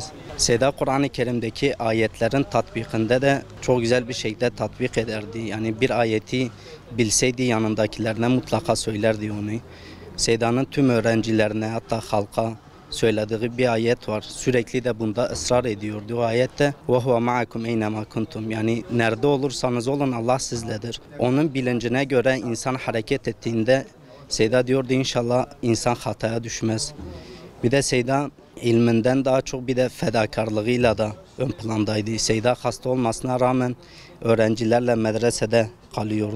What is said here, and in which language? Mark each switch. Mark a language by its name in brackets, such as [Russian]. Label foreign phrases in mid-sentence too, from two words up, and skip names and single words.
[Turkish] Seyda Kur'an-ı Kerim'deki ayetlerin tatbikinde de çok güzel bir şekilde tatbik ederdi. Yani bir ayeti bilseydi yanındakilerine mutlaka söylerdi onu. Seyda'nın tüm öğrencilerine hatta halka söylediği bir ayet var. Sürekli de bunda ısrar ediyordu. O ayette [Arabic] وَهُوَ مَعَكُمْ اَيْنَمَا كُنْتُمْ [Turkish] yani nerede olursanız olun Allah sizledir. Onun bilincine göre insan hareket ettiğinde Seyda diyordu inşallah insan hataya düşmez. Bir de Seyda ilminden daha çok bir de fedakarlığıyla da ön plandaydı. Seyda hasta olmasına rağmen öğrencilerle medresede kalıyordu.